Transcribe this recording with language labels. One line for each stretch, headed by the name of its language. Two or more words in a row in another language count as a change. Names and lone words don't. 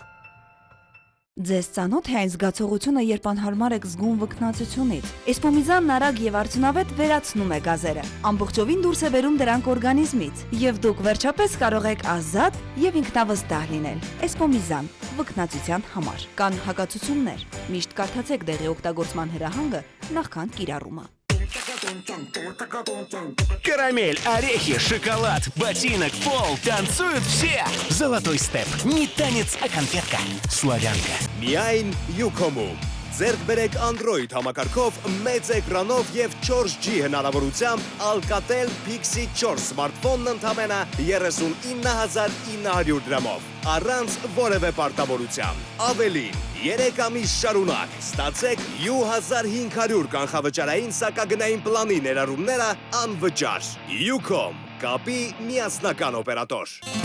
Armenian: Ձեզ ծանոթ է այն զգացողությունը, երբ անհարմար եք զգում վկնացությունից։ Էսպոմիզանն արագ եւ արդյունավետ վերացնում է գազերը։ Ամբողջովին դուրս է բերում դրանք օրգանիզմից, եւ դուք վերջապես կարող եք ազատ եւ ինքնավստահ լինել։ Էսպոմիզան վկնացության համար։ Կան հակացություններ։ Միշտ կարդացեք դեղի օգտագործման հրահանգը նախքան կիրառումը։
Russian: Карамель, орехи, шоколад, ботинок, пол, танцуют все. Золотой степ. Не танец, а конфетка. Славянка.
Armenian: Միայն Յուքոմում։ Ձեռք բերեք Android համակարգով մեծ էկրանով եւ 4G հնարավորությամբ Alcatel Pixie 4 սմարթֆոնն ընդամենը 39900 դրամով, առանց որևէ պարտավորության։ Ավելին, 3 ամիս շարունակ ստացեք U1500 կանխավճարային սակագնային պլանի ներառումները անվճար։ Յուքոմ, կապի միասնական օպերատոր։